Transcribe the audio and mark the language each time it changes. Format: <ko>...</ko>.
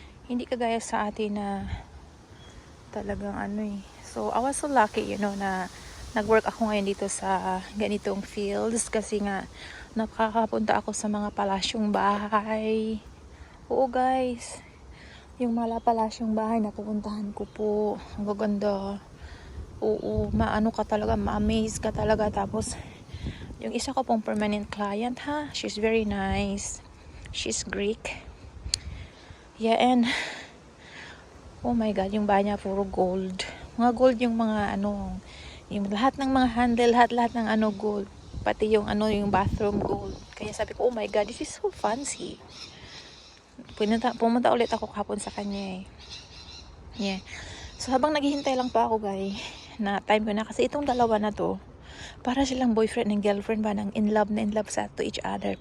<tl>Hindi kagaya sa atin na talagang</tl> <en>So I was so lucky,</en> <tl>na nag-work ako ngayon dito sa ganitong fields kasi nga nakakapunta ako sa mga palasyong bahay. Oo guys, yung mga palasyong bahay napupuntahan ko po. Ang gaganda. Oo, maano ka talaga, ma-amaze ka talaga. Tapos, yung isa ko pong permanent client ha,</tl> <en>she's very nice. She's Greek. Yeah, and, oh my God,</en> <tl>yung bahay niya puro</tl> <en>gold.</en> <tl>Mga gold yung mga ano, yung lahat ng mga handle, lahat ng ano gold. Pati yung ano, yung bathroom gold. Kaya sabi ko,</tl> <en>oh my God, this is so fancy.</en> <tl>Pumunta ulit ako kahapon sa kanya eh. Yeah. So habang naghihintay lang pa ako guys, na time ko na kasi itong dalawa na to, para silang boyfriend and girlfriend ba ng in love sa to each other.</tl>